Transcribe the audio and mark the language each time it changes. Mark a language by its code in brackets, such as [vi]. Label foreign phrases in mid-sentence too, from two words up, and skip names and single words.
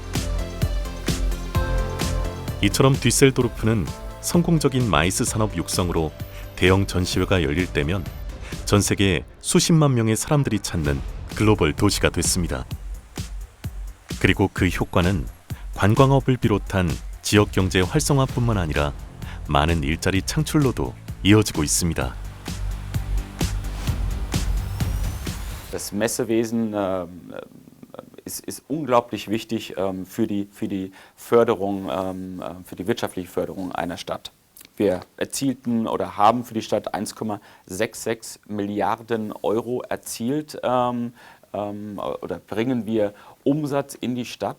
[ko] 이처럼 뒤셀도르프는 성공적인 마이스 산업 육성으로 대형 전시회가 열릴 때면 전 세계 수십만 명의 사람들이 찾는 글로벌 도시가 됐습니다. 그리고 그 효과는 관광업을 비롯한 지역 경제 활성화뿐만 아니라 많은 일자리 창출로도 이어지고 있습니다. [de] Das Messewesen ist unglaublich wichtig für die Förderung, für die wirtschaftliche Förderung einer Stadt. Wir erzielten oder haben für die Stadt 1,66 Milliarden Euro erzielt oder bringen wir Umsatz in die Stadt.